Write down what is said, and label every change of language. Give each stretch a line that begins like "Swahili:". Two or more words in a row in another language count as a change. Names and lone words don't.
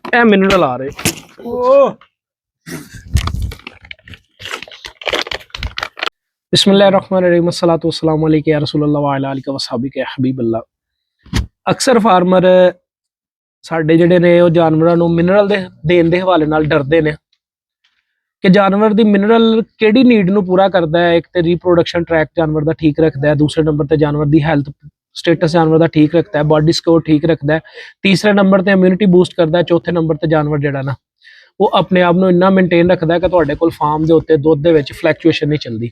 Punjabi: ਇਹ ਮਿਨਰਲ ਆ ਰਹੇ
Arabic: بسم الله الرحمن الرحيم الصلاة والسلام عليك يا رسول الله وعلى آلك وأصحابك يا حبيب الله.
Punjabi: ਅਕਸਰ ਫਾਰਮਰ ਸਾਡੇ ਜਿਹੜੇ ਨੇ ਉਹ ਜਾਨਵਰਾਂ ਨੂੰ ਮਿਨਰਲ ਦੇ ਦੇਣ ਦੇ ਹਵਾਲੇ ਨਾਲ ਡਰਦੇ ਨੇ ਕਿ ਜਾਨਵਰ ਦੀ ਮਿਨਰਲ ਕਿਹੜੀ ਨੀਡ ਨੂੰ ਪੂਰਾ ਕਰਦਾ ਹੈ। ਇੱਕ ਤੇ
English: reproduction track
Punjabi: ਜਾਨਵਰ ਦਾ ਠੀਕ ਰੱਖਦਾ ਹੈ, ਦੂਸਰੇ ਨੰਬਰ ਤੇ ਜਾਨਵਰ ਦੀ
English: health status
Punjabi: ਜਾਨਵਰ ਦਾ ਠੀਕ ਰੱਖਦਾ ਹੈ,
English: body score
Punjabi: ਠੀਕ ਰੱਖਦਾ ਹੈ, ਤੀਸਰੇ ਨੰਬਰ ਤੇ
English: immunity boost
Punjabi: ਕਰਦਾ ਹੈ, ਚੌਥੇ ਨੰਬਰ ਤੇ ਜਾਨਵਰ ਜਿਹੜਾ ਨਾ ਉਹ ਆਪਣੇ ਆਪ ਨੂੰ ਇੰਨਾ ਮੇਨਟੇਨ ਰੱਖਦਾ ਕਿ ਤੁਹਾਡੇ ਕੋਲ ਫਾਰਮ ਦੇ ਉੱਤੇ ਦੁੱਧ ਦੇ ਵਿੱਚ ਫਲੈਕਚੁਏਸ਼ਨ ਨਹੀਂ ਚੱਲਦੀ।